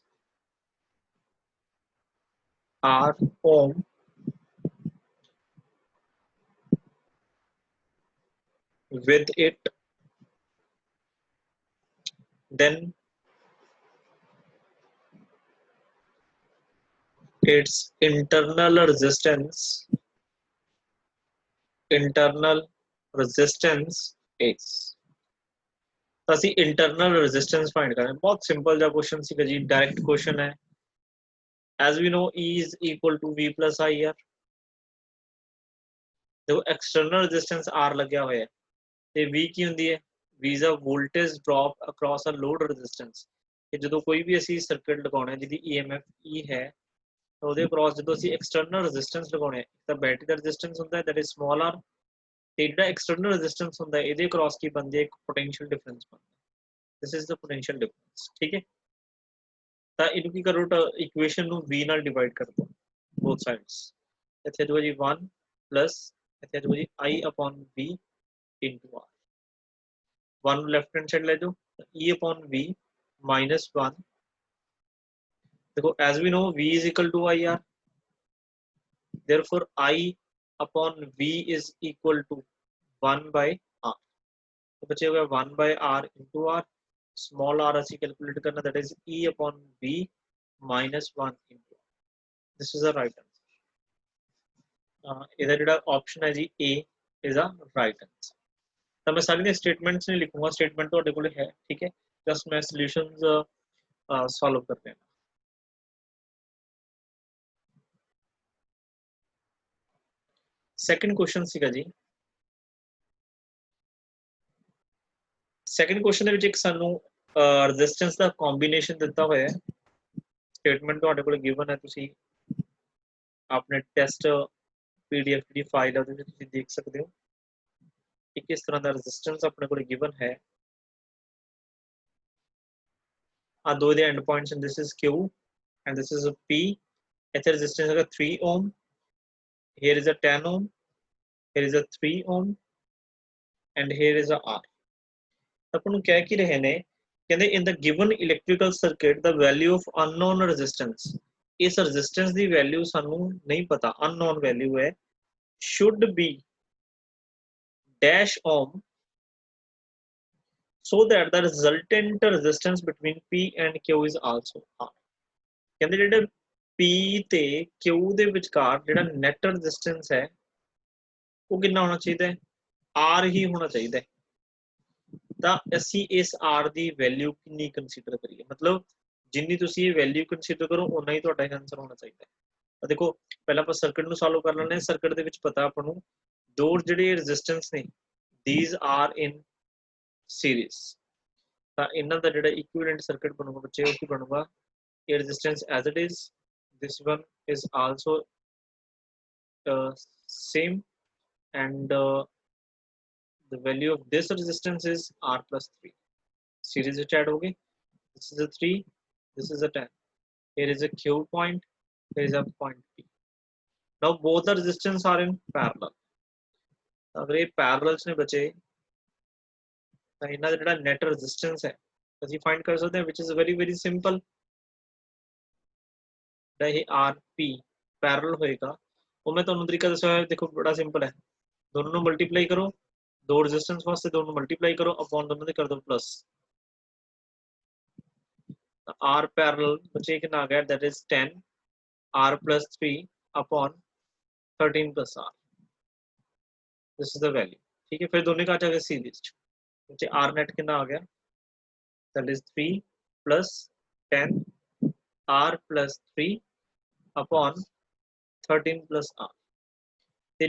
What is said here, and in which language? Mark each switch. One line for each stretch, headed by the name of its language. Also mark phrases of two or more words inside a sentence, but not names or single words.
English: R ohm with it, then its internal resistance is
Punjabi: ਤਾਂ ਅਸੀਂ
English: internal resistance find ਕਰਨਾ।
Punjabi: ਬਹੁਤ ਸਿੰਪਲ ਜਿਹਾ ਕੁਐਸਚਨ ਸੀਗਾ ਜੀ,
English: direct question
Punjabi: ਹੈ।
English: as we know E is equal to V plus IR।
Punjabi: ਦੇਖੋ
English: external resistance R
Punjabi: ਲੱਗਿਆ ਹੋਇਆ ਹੈ ਤੇ V ਕੀ ਹੁੰਦੀ ਹੈ?
English: V is a voltage drop across a load resistance।
Punjabi: ਕਿ ਜਦੋਂ ਕੋਈ ਵੀ ਅਸੀਂ ਸਰਕਟ ਲਗਾਉਣਾ ਜਿਹਦੀ EMF E ਹੈ ਤਾਂ ਉਹਦੇ ਅਕ੍ਰੋਸ ਜਦੋਂ ਅਸੀਂ
English: external resistance
Punjabi: ਲਗਾਉਣੇ ਤਾਂ ਬੈਟਰੀ ਦਾ ਰੈਜ਼ਿਸਟੈਂਸ ਹੁੰਦਾ ਹੈ
English: that is small r
Punjabi: ਤੇ ਜਿਹੜਾ
English: external resistance
Punjabi: ਹੁੰਦਾ ਹੈ ਇਹਦੇ ਅਕ੍ਰੋਸ ਕੀ ਬਣਦੀ ਹੈ?
English: ਇੱਕ potential difference
Punjabi: ਬਣਦਾ ਹੈ।
English: this is the potential difference.
Punjabi: ਠੀਕ ਹੈ, ਤਾਂ ਇਹਨੂੰ ਕੀ ਕਰੋ, ਇਕੁਏਸ਼ਨ ਨੂੰ V ਨਾਲ ਡਿਵਾਈਡ ਕਰ ਦਿਓ
English: both sides.
Punjabi: ਇੱਥੇ ਜੋ ਜੀ 1 ਪਲੱਸ ਇੱਥੇ ਜੋ ਜੀ
English: I upon V into R।
Punjabi: 1 ਨੂੰ
English: left hand side
Punjabi: ਲੈ ਜਾਓ
English: E upon V minus 1। देखो as we know V is equal to IR, therefore I upon V is equal to 1 by R।
Hindi: तो बचे हुए
English: 1 by R into R, small r ਅਸੀਂ कैलकुलेट करना, that is E upon V minus 1 into R। this is the right answer।
Punjabi: ਇਹਦਾ ਜਿਹੜਾ ਆਪਸ਼ਨ ਹੈ ਜੀ
English: A is a right answer।
Punjabi: ਤਾਂ ਮੈਂ ਸਾਰੀਆਂ ਸਟੇਟਮੈਂਟਸ ਨਹੀਂ ਲਿਖੂੰਗਾ, ਸਟੇਟਮੈਂਟ ਤੁਹਾਡੇ ਕੋਲ ਹੈ, ਠੀਕ ਹੈ, ਜਸਟ ਮੈਂ
English: solutions solve
Punjabi: ਕਰਦੇ ਹਾਂ।
English: second question
Punjabi: ਸੀਗਾ ਜੀ,
English: second question
Punjabi: ਦੇ ਵਿੱਚ ਇੱਕ ਸਾਨੂੰ ਰੈਜ਼ਿਸਟੈਂਸ ਦਾ ਕੰਬੀਨੇਸ਼ਨ ਦਿੱਤਾ ਹੋਇਆ ਹੈ। ਸਟੇਟਮੈਂਟ ਤੁਹਾਡੇ ਕੋਲ ਗਿਵਨ ਹੈ, ਤੁਸੀਂ ਆਪਣੇ
English: test PDF
Punjabi: ਦੀ ਫਾਈਲ ਉਹਦੇ ਵਿੱਚ ਤੁਸੀਂ ਦੇਖ ਸਕਦੇ ਹੋ ਕਿ ਕਿਸ ਤਰ੍ਹਾਂ ਦਾ ਰੈਜ਼ਿਸਟੈਂਸ ਆਪਣੇ ਕੋਲ ਗਿਵਨ ਹੈ। ਆ ਦੋ ਦੇ
English: end points, this is Q and this is P.
Punjabi: ਇੱਥੇ ਰੈਜ਼ਿਸਟੈਂਸ ਹੈਗਾ
English: 3 ohm, here is a 10 ohm, here is a 3 ohm and here is a R।
Punjabi: ਆਪਾਂ ਨੂੰ ਕਹਿ ਕੀ ਰਹੇ ਨੇ, ਕਹਿੰਦੇ
English: in the given electrical circuit the value of unknown resistance,
Punjabi: ਇਸ resistance ਦੀ value ਸਾਨੂੰ ਨਹੀਂ ਪਤਾ,
English: unknown value ਹੈ, should be dash ohm so that the resultant resistance between P and Q is also R।
Punjabi: ਕਹਿੰਦੇ ਜਿਹੜੇ P ਤੇ Q ਦੇ ਵਿਚਕਾਰ ਜਿਹੜਾ
English: net resistance
Punjabi: ਹੈ ਉਹ ਕਿੰਨਾ ਹੋਣਾ ਚਾਹੀਦਾ ਹੈ? R ਹੀ ਹੋਣਾ ਚਾਹੀਦਾ ਹੈ। ਤਾਂ ਅਸੀਂ ਇਸ R ਦੀ ਵੈਲਿਊ ਕਿੰਨੀ ਕੰਸੀਡਰ ਕਰੀਏ, ਮਤਲਬ ਜਿੰਨੀ ਤੁਸੀਂ ਇਹ
English: value consider
Punjabi: ਕਰੋ ਉਨਾ ਹੀ ਤੁਹਾਡਾ ਆਨਸਰ ਹੋਣਾ ਚਾਹੀਦਾ ਹੈ। ਤਾਂ ਦੇਖੋ ਪਹਿਲਾਂ ਆਪਾਂ ਸਰਕਟ ਨੂੰ ਸੋਲਵ ਕਰ ਲੈਂਦੇ ਹਾਂ। ਸਰਕਟ ਦੇ ਵਿੱਚ ਪਤਾ ਆਪਾਂ ਨੂੰ ਦੋ ਜਿਹੜੇ ਰੈਜ਼ਿਸਟੈਂਸ ਨੇ
English: these are in series,
Punjabi: ਤਾਂ ਇਹਨਾਂ ਦਾ ਜਿਹੜਾ
English: equivalent circuit
Punjabi: ਬਣੂਗਾ ਬੱਚੇ ਉਹ ਕੀ ਬਣੂਗਾ?
English: ਇਹ ਰੈਜ਼ਿਸਟੈਂਸ as it is, this one is also same and the value of this resistance is R plus 3। series which add hoge, this is a 3, this is a 10, here is a Q point, here is a point P। now both the resistance are in parallel,
Hindi: अगर ये पैरेलल्स ने बचे
Punjabi: ਤਾਂ ਇਹਨਾਂ ਦਾ ਜਿਹੜਾ
English: net resistance
Punjabi: ਹੈ ਅਸੀਂ ਫਾਈਂਡ ਕਰ ਸਕਦੇ ਹਾਂ
English: which is very simple
Punjabi: ਜਿਹੜਾ ਇਹ RP ਪੈਰਲਲ ਹੋਏਗਾ ਉਹ ਮੈਂ ਤੁਹਾਨੂੰ ਤਰੀਕਾ ਦੱਸਿਆ ਹੋਇਆ ਦੇਖੋ ਬੜਾ ਸਿੰਪਲ ਹੈ ਦੋਨੋਂ ਨੂੰ ਮਲਟੀਪਲਾਈ ਕਰੋ ਦੋ ਰੈਜ਼ਿਸਟੈਂਸ ਵਾਸਤੇ ਦੋਨੋਂ ਨੂੰ ਮਲਟੀਪਲਾਈ ਕਰੋ ਅਪੋਨ ਦੋਨੋਂ ਦੇ ਕਰ ਦੋ ਪਲੱਸ ਤਾਂ R ਪੈਰਲਲ ਬਚੇ ਕਿੰਨਾ ਆ ਗਿਆ
English: that is 10 R plus 3 upon 13 plus R this is the value
Hindi: ठीक है फिर दोनों का आ जाएगा सीरीज नीचे R net कितना आ गया
English: that is 3 plus 10 R plus 3 upon 13 plus R ਤੇ